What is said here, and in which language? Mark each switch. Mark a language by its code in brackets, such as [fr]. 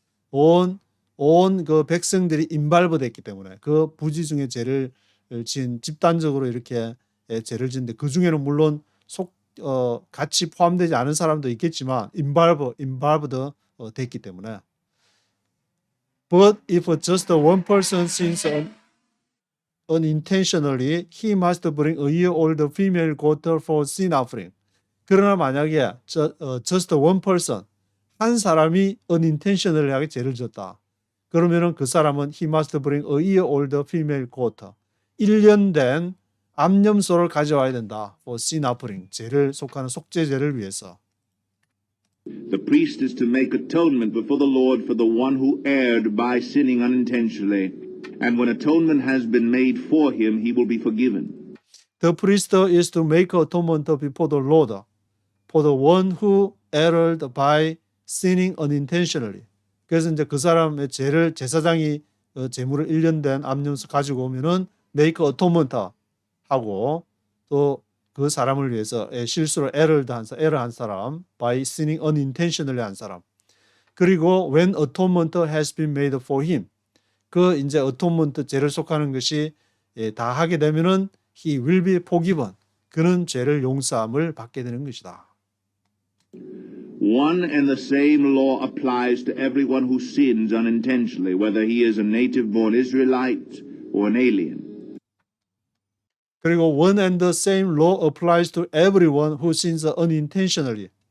[ko] 온 그 백성들이 involved 됐기 때문에 그 부지 중에 죄를 지은 집단적으로 이렇게 죄를 짓는데 그 중에는 물론 같이 포함되지 않은 사람도 있겠지만 involved 됐기 때문에 [en] But if just one person sins unintentionally, he must bring a year-old female goat for sin offering. [ko] 그러나 만약에 just one person, 한 사람이 unintentionally 하게 죄를 졌다. 그러면은 그 사람은 [en] he must bring a year-old female goat. [ko] 1년 된 암염소를 가져와야 된다. [en] for sin offering, [ko] 죄를 속하는 속죄제를 위해서. [en] The priest is to make atonement before the Lord for the one who erred by sinning unintentionally, and when atonement has been made for him, he will be forgiven. The priest is to make atonement before the Lord for the one who erred by sinning unintentionally. [ko] 그래서 이제 그 사람의 죄를 제사장이 제물을 1년 된 암염소 가지고 오면은 make atonement 하고 또 그 사람을 위해서 실수로 err한 사람, [en] by sinning unintentionally [ko] 한 사람. [en] 그리고 when atonement has been made for him. [ko] 그 이제 atonement 죄를 속하는 것이 다 하게 되면은 [en] he will be forgiven. [ko] 그는 죄를 용서함을 받게 되는 것이다. [en] One and the same law applies to everyone who sins unintentionally, whether he is a native-born Israelite or an alien. 그리고 one and the same law applies to everyone who sins unintentionally.